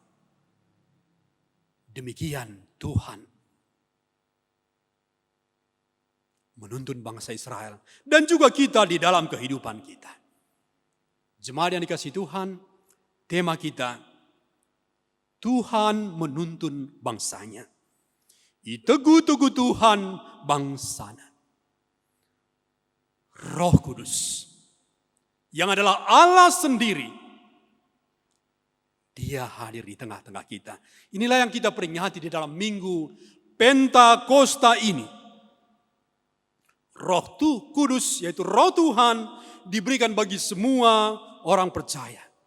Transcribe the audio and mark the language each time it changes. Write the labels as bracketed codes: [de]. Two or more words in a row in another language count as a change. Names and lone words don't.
[id] Demikian Tuhan menuntun bangsa Israel dan juga kita di dalam kehidupan kita. Jemaat yang dikasihi Tuhan, tema kita, Tuhan menuntun bangsanya. [btx] Itegu-tegu Tuhan bangsana. [id] Roh Kudus yang adalah Allah sendiri, Dia hadir di tengah-tengah kita. Inilah yang kita peringati di dalam minggu Pentakosta ini. Roh Kudus, yaitu Roh Tuhan, diberikan bagi semua orang percaya.